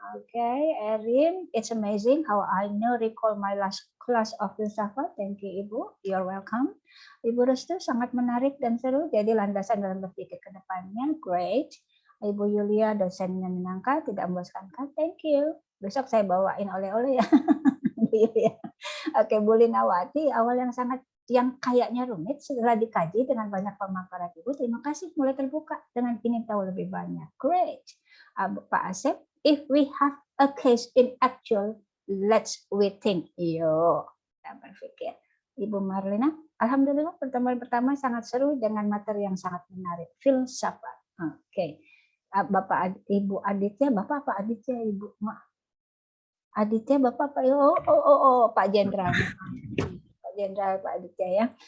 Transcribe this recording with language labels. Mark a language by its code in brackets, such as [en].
[en] Oke, Erin, it's amazing how I recall my last class of filsafat. Thank you Ibu, you're welcome. [id] Ibu Restu, sangat menarik dan seru, jadi landasan dalam berpikir ke depannya. [en] Great. [id] Ibu Yulia, dosennya menyenangkan, tidak membosankan. [en] Thank you. [id] Besok saya bawain oleh-oleh ya. Oke, Bu Linawati, awal yang kayaknya rumit setelah dikaji dengan banyak pemaparan Ibu. Terima kasih, mulai terbuka dengan ingin tahu lebih banyak. [en] Great. Pak Asep, if we have a case in actual, let's we think. [id] Yo, kita berpikir. Ibu Marlina, alhamdulillah pertemuan pertama sangat seru dengan materi yang sangat menarik. Filsafat. Oke. Bapak Ibu Aditya, Bapak apa Aditya Ibu? Aditya, Bapak Pak Pak Jenderal. Jenderal Pak Aditya ya.